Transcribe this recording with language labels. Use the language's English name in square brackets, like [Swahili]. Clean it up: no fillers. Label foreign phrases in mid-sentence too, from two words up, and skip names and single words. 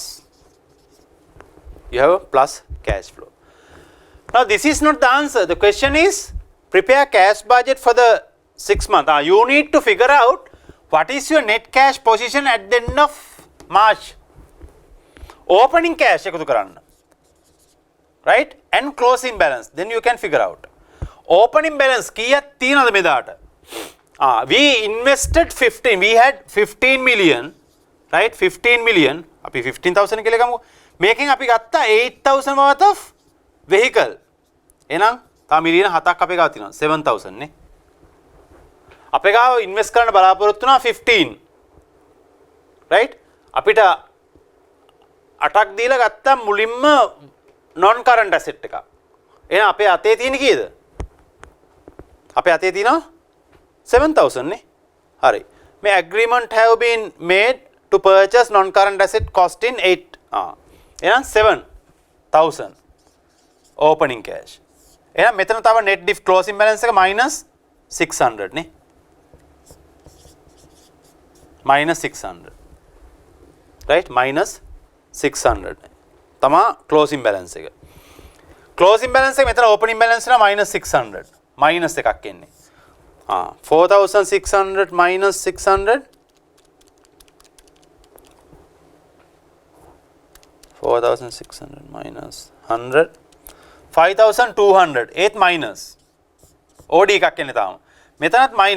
[English] You have a plus cash flow. Now this is not the answer. The question is prepare cash budget for the 6 months. You need to figure out what is your net cash position at the end of March. Opening cash [Sinhala] එකතු කරන්න. [English] Right? And closing balance. Then you can figure out. Opening balance [Sinhala] කීයක් තියෙනවද මෙදාට? [English] We invested 15. We had 15 million. Right? 15 million. [Sinhala] අපි 15,000 කියලා ගමු. මේකෙන් අපි ගත්තා 8,000 [English] worth of vehicle. [Sinhala] එහෙනම් තා මිලියන 7ක් අපේ ගාව තියෙනවා. 7,000 නේ. අපේ ගාව ඉන්වෙස්ට් කරන්න බලාපොරොත්තු වෙනවා 15 right අපිට 8ක් දීලා ගත්තා මුලින්ම [English] non current asset [Sinhala] එකක් එහෙනම් අපේ අතේ තියෙන කීයද අපේ අතේ තියෙනවා 7000 නේ හරි මේ [English] agreement have been made to purchase non current asset costing 8 [Sinhala] එහෙනම් 7000 [English] opening cash [Sinhala] එහෙනම් මෙතන තව [English] net diff closing balance [Sinhala] එක -600 නේ [English] -600 right -600 තමා closing balance එක closing balance [Sinhala] එක මෙතන [English] opening balance එක -600 minus [Sinhala] එකක් එන්නේ 4600 -600 4600 -100 5200 ඒත් [English] minus OD [Sinhala] එකක් එන්නේ තාම මෙතනත්